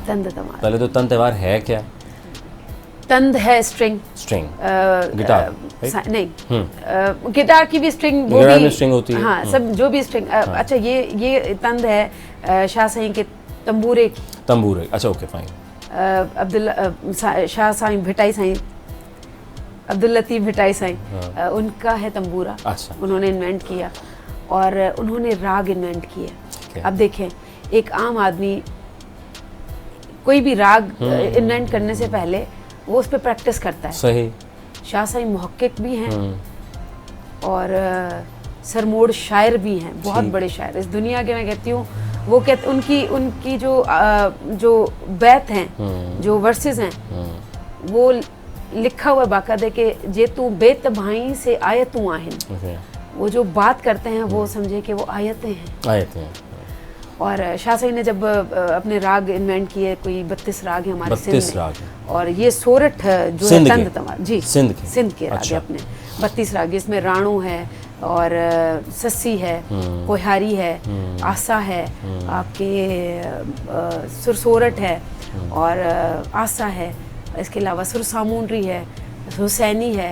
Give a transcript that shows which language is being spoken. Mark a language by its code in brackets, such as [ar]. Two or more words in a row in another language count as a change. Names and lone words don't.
[hi] पहले तो तंद तवार है क्या? तंद है स्ट्रिंग गिटार नहीं, गिटार की भी स्ट्रिंग, वो भी स्ट्रिंग होती है। हाँ, सब जो भी स्ट्रिंग। अच्छा, ये तंद है शाह साईं के तंबूरे। अच्छा, [en] okay fine. [hi] अब्दुल्ला शाह साईं भिटाई साईं, अब्दुल लतीफ़ भिटाई साईं, उनका है तंबूरा। अच्छा। उन्होंने इन्वेंट किया और उन्होंने राग इन्वेंट किए। अब देखें, एक आम आदमी कोई भी राग इन्वेंट करने से पहले वो उस पर प्रैक्टिस करता है। सही। शाह साईं मुहक्किक भी हैं और सरमोड़ शायर भी हैं, बहुत बड़े शायर इस दुनिया के। मैं कहती हूँ वो उनकी जो बैत हैं, जो वर्सेस हैं, वो लिखा हुआ बाकायदे कि [sd] जे तू बेतबाही से आयतूं आहिन। [hi] वो जो बात करते हैं वो समझे कि वो आयतें हैं। और शाह साईं ने जब अपने राग इन्वेंट किए, कोई 32 राग हैं हमारे सिंध में, और ये सोरठ जो है तंद तवार जी सिंध के राग है अपने 32 राग। इसमें राणू है और सस्सी है, कोहारी है, आसा है, आपके सुरसोरठ है और आसा है, इसके अलावा सुरसामुंडरी है, हुसैनी है।